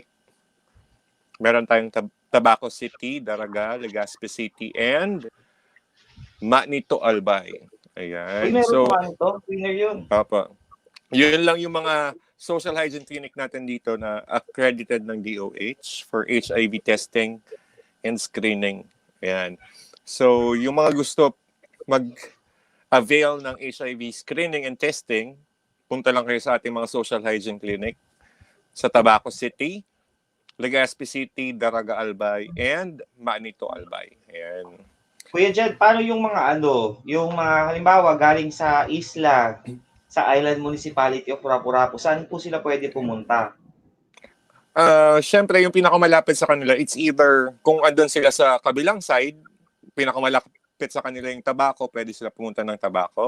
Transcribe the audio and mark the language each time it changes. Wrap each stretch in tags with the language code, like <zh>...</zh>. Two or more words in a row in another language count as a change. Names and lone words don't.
<tl>Meron tayong Tabaco City, Daraga, Legazpi City, and Manito Albay. Uy, Ayan. meron So, pa nito. Winner yun. papa. Yun lang yung mga</tl> <en>social hygiene clinic</en> <tl>natin dito na accredited ng DOH</tl> <en>for HIV testing and screening.</en> <tl>Ayan. So, yung mga gusto mag-avail ng</tl> <en>HIV screening and testing,</en> <tl>punta lang kayo sa ating mga</tl> <en>social hygiene clinic</en> <tl>sa Tabaco City, Legazpi City, Daraga Albay, and Manito Albay. Ayan. Kuya Jed, paano yung mga yung mga halimbawa galing sa isla, sa Island Municipality of Rapu-Rapu, saan po sila pwede pumunta? Siyempre, yung pinakamalapit sa kanila,</tl> <en>it's either</en> <tl>kung andun sila sa kabilang side, pinakamalapit sa kanila yung Tabaco, pwede sila pumunta ng Tabaco.</tl>